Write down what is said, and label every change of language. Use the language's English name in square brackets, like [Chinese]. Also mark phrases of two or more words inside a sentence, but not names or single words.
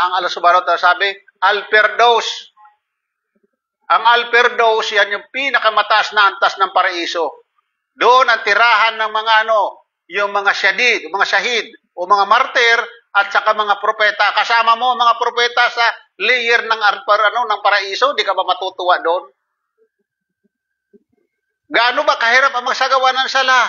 [Filipino] Ang Allah [Arabic] سبحانه وتعالى [Filipino] sabi, Al-Firdaus. Ang Al-Firdaus, yan yung pinakamataas na antas ng paraiso. Doon ang tirahan ng mga yung mga shahid o mga martir at saka mga propeta. Kasama mo mga propeta sa layer ng ng paraiso, di ka ba matutuwa doon? Gaano ba kahirap ang magsagawa ng sala?